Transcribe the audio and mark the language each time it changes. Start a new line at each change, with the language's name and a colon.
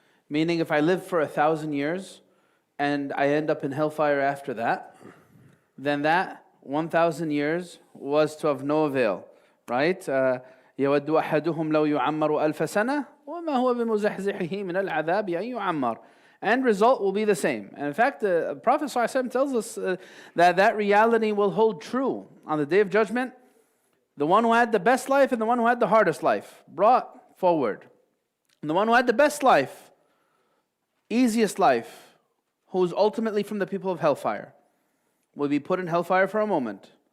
English: Meaning, if I live for 1,000 years and I end up in hellfire after that, then that 1,000 years was to of no avail, right?
Arabic: يود أحدهم لو يعمر ألف سنة وما هو بمزحزحه من العذاب أن يعمر.
English: End result will be the same. And in fact, the Prophet ﷺ tells us that reality will hold true on the Day of Judgment. The one who had the best life and the one who had the hardest life brought forward. And the one who had the best life, easiest life, who's ultimately from the people of hellfire, will be put in hellfire for a moment.